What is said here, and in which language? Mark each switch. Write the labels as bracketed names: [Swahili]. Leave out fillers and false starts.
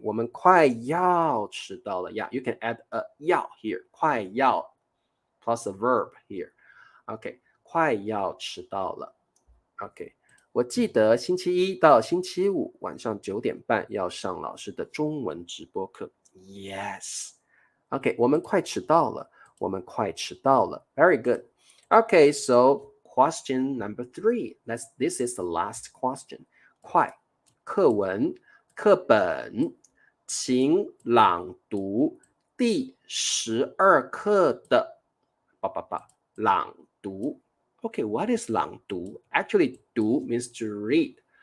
[Chinese] 我们快要迟到了 [English] Yeah, you can add a 要 here. 快要 plus a verb here. [Chinese] Okay, 快要迟到了 Okay, 我记得星期一到星期五晚上9点半要上老师的中文直播课 Yes. Okay, 我们快迟到了我们快迟到了 [English] Very good. Okay, so question number 3. This is the last question. [Chinese] 快课文课本请朗读第12課的朗讀。 [English] Okay, what is 朗讀? Actually, 讀 means to read.